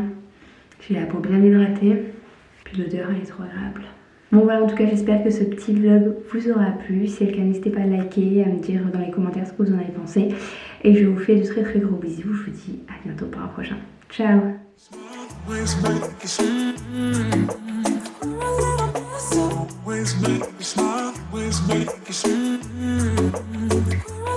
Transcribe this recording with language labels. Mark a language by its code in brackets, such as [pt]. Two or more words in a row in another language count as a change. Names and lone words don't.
[fr] J'ai la peau bien hydratée. Puis l'odeur, elle est trop agréable. Bon voilà, en tout cas j'espère que ce petit vlog vous aura plu. Si c'est le cas, n'hésitez pas à liker, à me dire dans les commentaires ce que vous en avez pensé. Et je vous fais de très très gros bisous. Je vous dis à bientôt pour un prochain. Ciao. [en] Always make you smile, always make you smile.